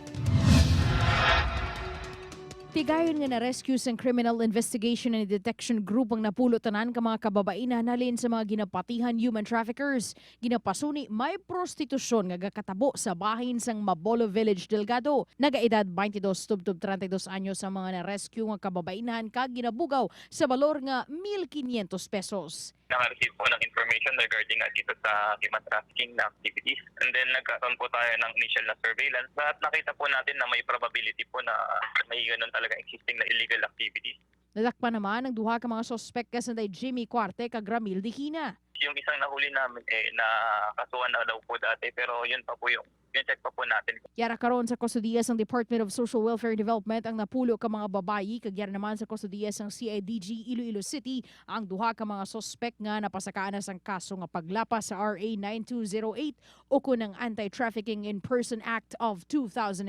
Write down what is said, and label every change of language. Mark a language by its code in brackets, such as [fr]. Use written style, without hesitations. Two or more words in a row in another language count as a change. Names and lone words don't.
[hil] Tigayon nga na-rescue sa Criminal Investigation and Detection Group ang napulutanan ka mga kababaihan halin sa mga ginapatihan [en] human traffickers. [hil] Ginapasuni may prostitusyon nga gakatabo sa bahin sang Mabolo Village, Delgado. Nagaedad 22 tubtob 32 anyos ang mga na-rescue nga kababaihan kag ginabugaw sa balor nga 1,500 pesos. [tl] Naka-receive po ng [en] information regarding [tl] dito sa [en] human trafficking [tl] na activities. [en] And then [tl] nagkaroon po tayo ng initial na surveillance at nakita po natin na may probability po na may ganun talaga existing na [en] illegal activities. [hil] Nadakpan naman ang duha ka mga sospek kasanday Jimmy Cuarte kag Ramil Dihina. [tl] Yung isang nahuli namin nakasuhan na daw po dati pero yun pa po yung check pa po natin. [hil] Yara karon sa kustodiya ng Department of Social Welfare and Development ang napulo ka mga babayi kag yara naman sa kustodiya ng CIDG Iloilo City ang duha ka mga sospek nga napasakaan na sang kaso nga paglapas sa RA 9208 o kunang Anti-Trafficking in Person Act of 2003.